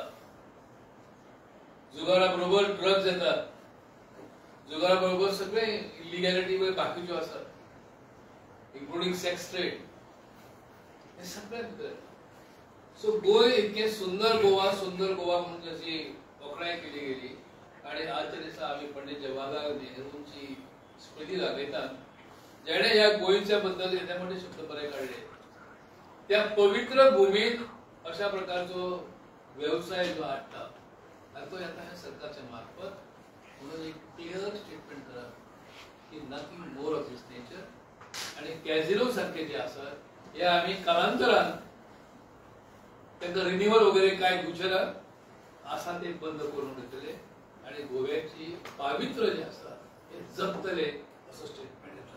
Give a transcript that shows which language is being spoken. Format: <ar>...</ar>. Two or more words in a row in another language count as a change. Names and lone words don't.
<kok>जुगारा बरोबर ड्रग्स येतात, जुगारा बरोबर सगळे इलिगॅलिटी वगैरे बाकीच्यो आसात,</kok> <en>including sex trade,</en> <kok>हे सगळे भितर. सो गोंय इतके सुंदर गोवा म्हणून जशी तोखणाय केली गेली आणि आजच्या दिसा आम्ही पंडित जवाहरलाल नेहरूंची स्मृती दाखयतात, जेणे ह्या गोंयच्या बद्दल येते मोठे शब्द बरे काढले. त्या पवित्र भूमीत अशा प्रकारचो व्यवसाय जो हाडटा तो आता ह्या सरकारच्या मार्फत म्हणून एक</kok> <en>clear statement</en> <kok>करा की</kok> <en>nothing more of this nature.</en> <kok>आणि कॅझिनो सारखे जे आसात हे आम्ही कालांतरान त्यांना रिन्युअल वगैरे काय दिवचे ना असा ते बंद करून घेतले आणि गोव्याची पावित्र्य जे आसा हे जपतले असं स्टेटमेंट</kok>